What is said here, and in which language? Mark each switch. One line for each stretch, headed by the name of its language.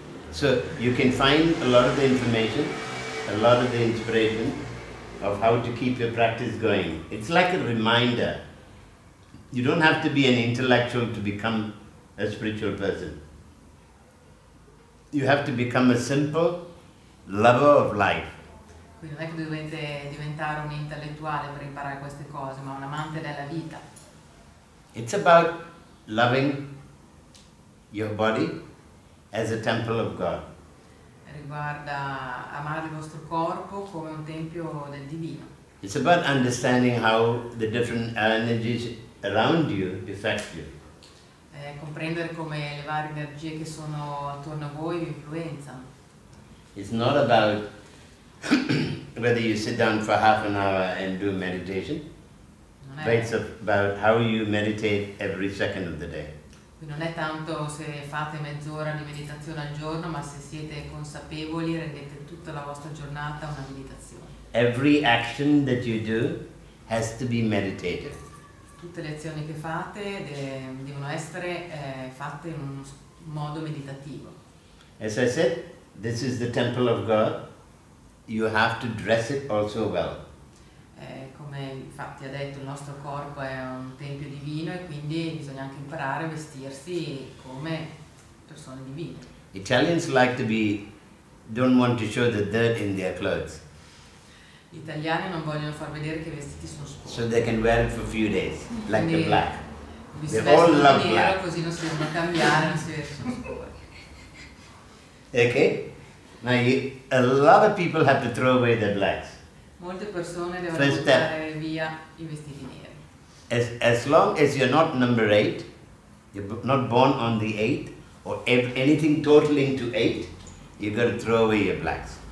English: So you can find a lot of the information, a lot of the inspiration of how to keep your practice going. It's like a reminder. You don't have to be an intellectual to become a spiritual person. You have to become a simple lover of life.
Italian: Quindi non è che dovete diventare un intellettuale per imparare queste cose, ma un amante della vita.
English: It's about loving your body as a temple of God.
Italian: Riguarda amare il vostro corpo come un tempio del divino.
English: It's about understanding how the different energies around you affect you.
Italian: Comprendere come le varie energie che sono attorno a voi vi influenzano.
English: It's not about whether you sit down for half an hour and do meditation, but it's about how you meditate every second of the day.
Italian: Non è tanto se fate mezz'ora di meditazione al giorno, ma se siete consapevoli rendete tutta la vostra giornata una meditazione.
English: Every action that you do has to be meditated.
Italian: Tutte le azioni che fate devono essere fatte in un modo meditativo.
English: As I said, this is the temple of God. You have to dress it also well.
Italian: Come infatti ha detto, il nostro corpo è un tempio divino e quindi bisogna anche imparare a vestirsi come persone divine.
English: Italians don't want to show the dirt in their clothes.
Italian: Gli italiani non vogliono far vedere che i vestiti sono sporchi.
English: So they can wear it for a few days, like the black.
Italian: Vi si vestono di nero così non si devono cambiare, non si vede che sono sporchi.
English: Okay? Now a lot of people have to throw away their blacks.
Italian: Molte persone devono buttare via i vestiti neri.
English: As long as you're not number 8, you're not born on the 8, or anything totaling to 8, you've got to throw away your blacks.